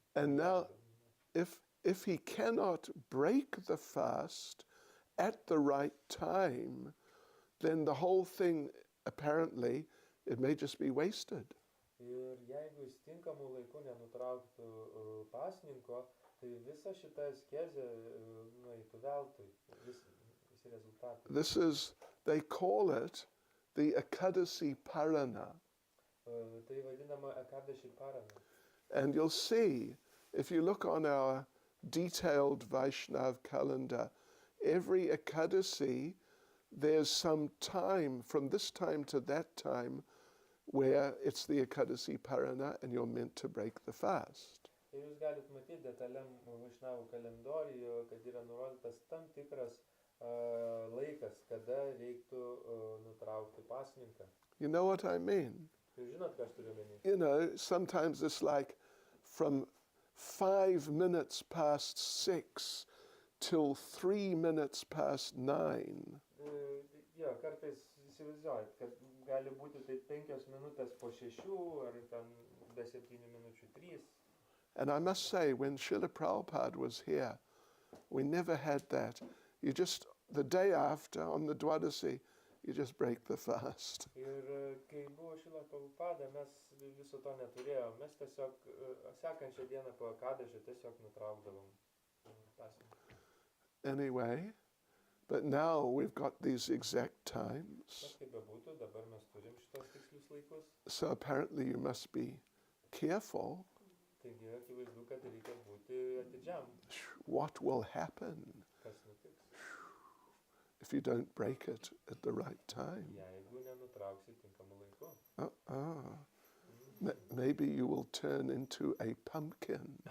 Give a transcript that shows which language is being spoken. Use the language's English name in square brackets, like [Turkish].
[English] And now, if he cannot break the fast at the right time, then the whole thing, apparently, it may just be wasted. [Lithuanian] Ir jeigu jis tinkamų laikų nenutrauktų pasninko, tai visa šita askezė nueitų veltui, visi rezultatai. [English] This is, they call it the Ekadasi Parana. [Lithuanian] Tai vadinama Ekadashi Parana. [English] And you'll see, if you look on our detailed Vaishnav calendar, every Ekadasi, there's some time, from this time to that time, where it's the Ekadasi Parana and you're meant to break the fast. [Lithuanian] Ir jūs galit matyti detaliam Vaishnavų kalendorijoje, kad yra nurodytas tam tikras laikas, kada reiktų nutraukti pasninką. [English] You know what I mean? [Lithuanian] Jūs žinot, ką aš turiu omeny? [English] You know, sometimes it's like from 5 minutes past 6 till 3 minutes past 9. [Lithuanian] Jo, kartais įsivaizduojat, kad gali būti tai 5 minutės po 6 ar ten be 7 minučių 3. [English] And I must say, when Srila Prabhupada was here, we never had that. You just, the day after, on the Dwadasi, you just break the fast. [Lithuanian] Ir kai buvo Srila Prabhupada, mes viso to neturėjom. Mes tiesiog sekančią dieną po Ekadašio tiesiog nutraukdavom pasninką. [English] Anyway, but now we've got these exact times. [Lithuanian] Kaip bebūtų, dabar mes turim šitos tikslius laikus. [English] So apparently you must be careful. [Lithuanian] Taigi akivaizdu, kad reikia būti atidžiam. [English] What will happen [Lithuanian] Kas nutiks? [English] if you don't break it at the right time? [Lithuanian] Jeigu nenutrauksi tinkamu laiku. [English] Maybe you will turn into a pumpkin.